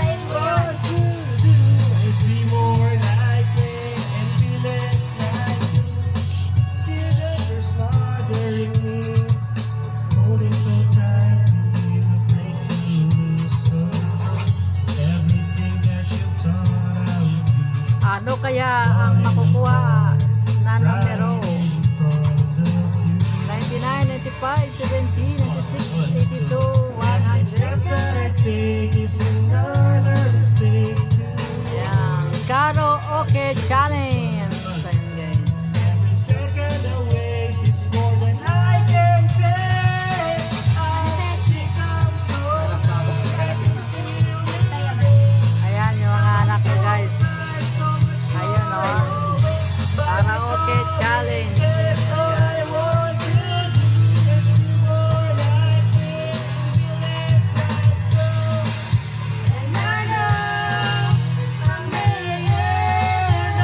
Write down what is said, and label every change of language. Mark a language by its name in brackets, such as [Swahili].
[English] What you do is be more like me and be less like you. See that you're smothering me, holding so tightly, afraid to lose. So everything that you thought I would be, [Filipino] Ano kaya ang makukuha na numero? [English] running from the view. 99, 95, 70, 96, 82, Every step 100. that I take is another mistake to [Filipino] Ayan, karaoke challenge. Ayan, guys. [English] every second I waste is more than I can take. I become so numb, I can feel you. [Filipino] Ayan yung mga anak ko, guys. Ayan, o. Karaoke challenge. [English] I want to do is be more like me, be less like you. And I know I'm getting it.